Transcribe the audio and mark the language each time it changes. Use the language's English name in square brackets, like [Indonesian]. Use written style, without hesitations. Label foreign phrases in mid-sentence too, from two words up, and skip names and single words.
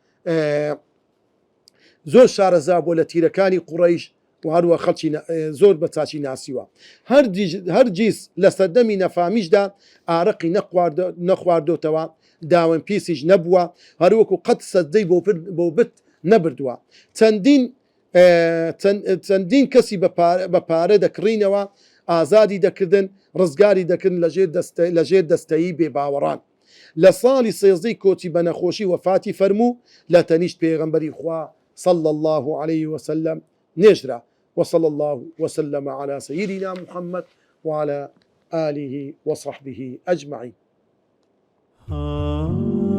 [Central Kurdish] زۆر شارەزا بووە لە تیرەکانی قوڕەیش و هەروە خەڵکی زۆر بە چاچی ناسیوە هەرگیز لە سەردەمی نەفامیشدا ئارەقی نەخواردۆتەوە داوەن پیسیش نەبووە هەروەکو قەت سەجدەی بۆ بت نەبردووە چەندین کەسی بە پارە دەکڕینەوە ئازادی دەکردن ڕزگاری دەکردن لەژێر دەستەیی بێباوەڕان لە ساڵی سێزدەی کۆچی بە نەخۆشی وەفاتی فەرموو لە تەنیشت پێغەمبەری خوا [Arabic] صلى الله عليه وسلم نجرة وصلى الله وسلم على سيدنا محمد وعلى آله وصحبه أجمعين